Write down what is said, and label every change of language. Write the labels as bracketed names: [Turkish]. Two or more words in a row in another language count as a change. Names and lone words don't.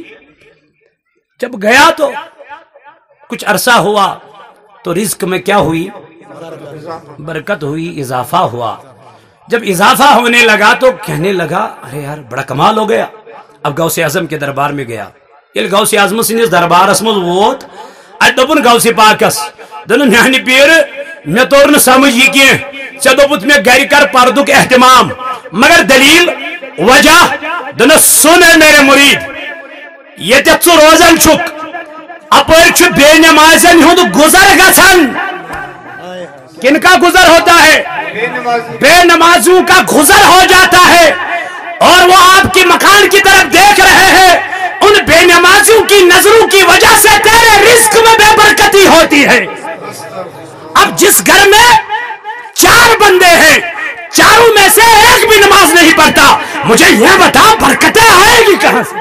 [Urdu] جب گیا تو کچھ عرصہ ہوا تو رزق میں کیا ہوئی؟ برکت ہوئی، اضافہ ہوا۔ جب اضافہ ہونے لگا تو کہنے لگا ارے یار بڑا کمال ہو گیا۔ اب غوث اعظم کے دربار میں گیا، [Kashmiri] یہ غوث اعظم سندس دربارس مز ووت، دپن غوث پاکس دن میانہ پیر مے تور نہ سمجھ یہ کی ژے دوپت مے گھر کر پردک اہتمام، مگر دلیل وجہ دن سن [Urdu] میرے مرید [Kashmiri] یتھ ژٕ روزان چھُکھ اپر چھ بے نمازن ہند گزر گژھان۔ [Urdu] کن کا گزر ہوتا ہے؟ بے نمازوں کا گزر ہو جاتا ہے، اور وہ آپ کی مکان کی طرف دیکھ رہے ہیں، ان بے نمازوں کی نظروں کی وجہ سے تیرے رزق میں بے برکتی ہوتی ہے۔ اب جس گھر میں 4 بندے ہیں، چاروں میں سے ایک بھی نماز نہیں پڑھتا، مجھے یہ بتا برکتیں آئے گی کہاں سے؟